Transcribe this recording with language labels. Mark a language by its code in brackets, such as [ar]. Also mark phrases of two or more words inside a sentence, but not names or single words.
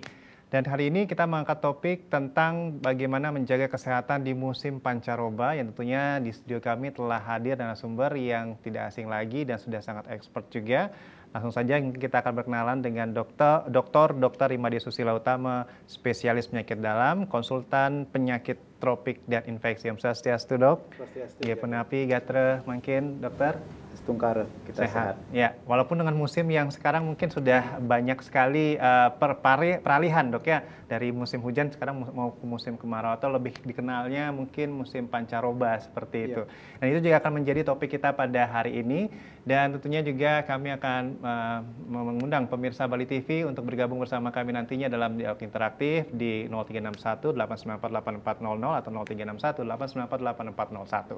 [id] Dan hari ini kita mengangkat topik tentang bagaimana menjaga kesehatan di musim pancaroba, yang tentunya di studio kami telah hadir narasumber yang tidak asing lagi dan sudah sangat expert juga. Langsung saja kita akan berkenalan dengan Dr. Imade Susila Utama, spesialis penyakit dalam, konsultan penyakit tropik dan infeksi. [ban] Om Swastiastu, Dok. Swastiastu. [id] Ya, [ban] penapi gatre [id] mungkin, Dokter. Setungkar kita sehat. Ya, walaupun dengan musim yang sekarang mungkin sudah banyak sekali peralihan, Dok, ya, dari musim hujan sekarang mau ke musim kemarau, atau lebih dikenalnya mungkin musim pancaroba seperti itu. Dan itu juga akan menjadi topik kita pada hari ini. Dan tentunya juga kami akan mengundang pemirsa Bali TV untuk bergabung bersama kami nantinya dalam dialog interaktif di 0361 894 8400 atau 0361 894 8401.